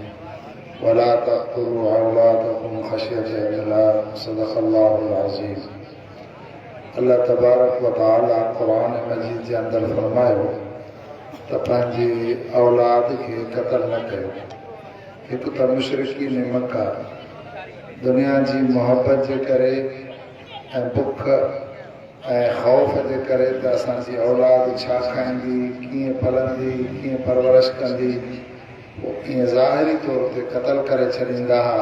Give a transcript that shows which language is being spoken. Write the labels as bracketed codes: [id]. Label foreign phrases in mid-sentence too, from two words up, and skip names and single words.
[ar] ولا تقتلوا أولادكم خشية إملاق صدق الله العظيم. [sd] अल्लाह तबारक व तआला क़ुरान मजीद जे अंदर फरमायो त पंहिंजी औलाद खे क़त्ल न कयो। हिकु त मुशरिकीन मक्का दुनिया जी मोहब्बत जे करे ऐं बुख ऐं ख़ौफ़ जे करे त असांजी औलाद छा खाईंदी कीअं पलंदी कीअं परवरिश कंदी पोइ कीअं ज़ाहिरी तौर ते क़त्ल करे छॾींदा हुआ।